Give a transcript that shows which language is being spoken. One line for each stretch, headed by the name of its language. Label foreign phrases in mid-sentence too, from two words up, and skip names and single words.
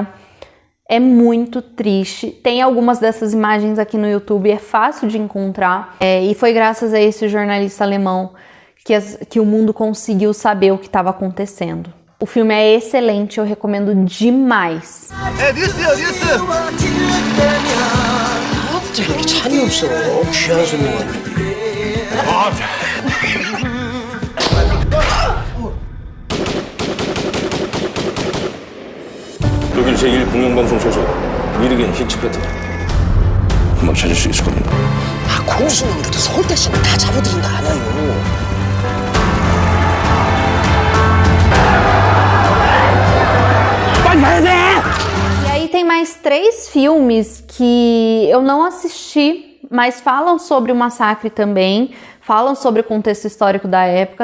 Portuguese: É muito triste. Tem algumas dessas imagens aqui no YouTube, é fácil de encontrar. E foi graças a esse jornalista alemão que o mundo conseguiu saber o que estava acontecendo. O filme é excelente, eu recomendo demais.
Korean: 이렇게 찬이 없어. 귀한 손님 왔는데. 독일 제1공영방송 소속 미르겐 히치패트 금방 찾을 수 있을 겁니다. 아, 공수놈들이 서울대시는 다 잡아들인 거 알아요.
Portuguese: E aí tem mais 3 filmes que eu não assisti, mas falam sobre o massacre também, falam sobre o contexto histórico da época.